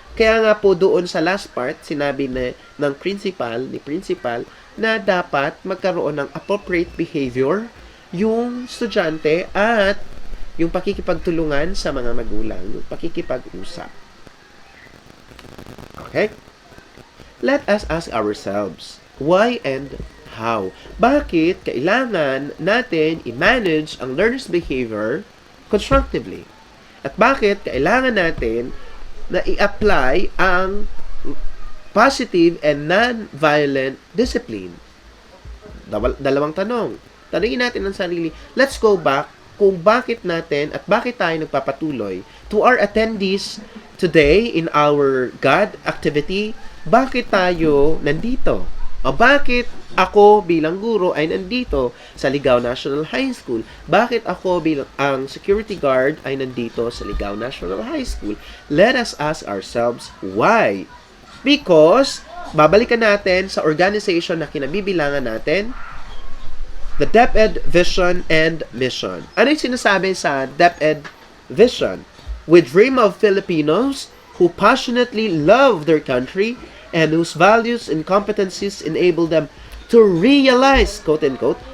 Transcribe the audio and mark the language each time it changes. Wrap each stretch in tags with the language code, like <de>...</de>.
<tl>Kaya nga po doon sa last part, sinabi ng principal na dapat magkaroon ng appropriate behavior yung estudyante at yung pakikipagtulungan sa mga magulang, yung pakikipag-usap.</tl> <en>Okay? Let us ask ourselves, why and how?</en> <tl>Bakit kailangan natin i-manage ang</tl> <en>learner's behavior constructively?</en> <tl>At bakit kailangan natin na i-apply ang</tl> <en>positive and non-violent discipline?</en> <tl>Dalawang tanong. Tanungin natin ang sarili.</tl> <en>Let's go back</en> <tl>kung bakit natin at bakit tayo nagpapatuloy.</tl> <en>To our attendees today in our GAD activity,</en> <tl>bakit tayo nandito? O bakit ako bilang guro ay nandito sa Ligao National High School? Bakit ako bilang ang security guard ay nandito sa Ligao National High School?</tl> <en>Let us ask ourselves why.</en> <tl>Because babalikan natin sa organization na kinabibilangan natin,</tl> <en>the DepEd Vision and Mission.</en> <tl>Ano yung sinasabi sa DepEd Vision?</tl> <en>We dream of Filipinos who passionately love their country and whose values and competencies enable them to realize, quote-unquote,</en>